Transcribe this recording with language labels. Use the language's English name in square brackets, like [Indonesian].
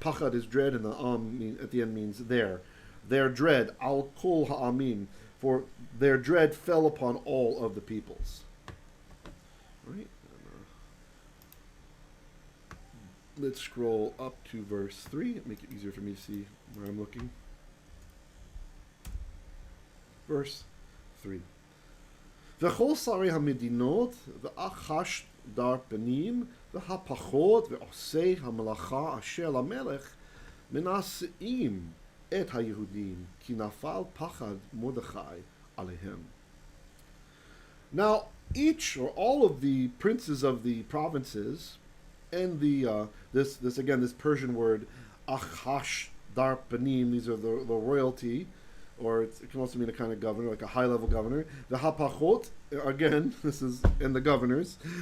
[English] Pachad is dread, and the at the end means their dread, [Hebrew] al kol ha'amin, [English] for their dread fell upon all of the peoples. Right? Let's scroll up to verse 3, make it easier for me to see where I'm looking. Verse 3. [Hebrew] V'chol sarei hamedinot והאחשדרפנים והפחות ועושי המלאכה אשר למלך מנשאים את היהודים, כי נפל פחד מרדכי עליהם. [English] Now, each or all of the princes of the provinces, and the this Persian word האחשדרפנים, these are the royalty, or it can also mean a kind of governor, like a high-level governor. The hapachot, again, this is in the governors.